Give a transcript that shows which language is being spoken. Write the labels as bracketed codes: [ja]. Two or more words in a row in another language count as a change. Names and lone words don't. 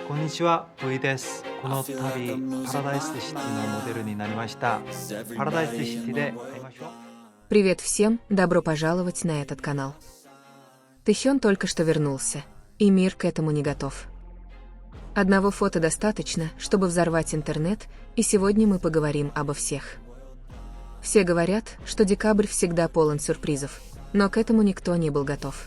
[ja] こんにちは、V です。この度、パラダイスシティのモデルになりました。パラダイスシティで会いましょう。 [ru] Привет всем, добро пожаловать на этот канал. Тэхён только что вернулся, и мир к этому не готов. Одного фото достаточно, чтобы взорвать интернет, и сегодня мы поговорим обо всех. Все говорят, что декабрь всегда полон сюрпризов, но к этому никто не был готов.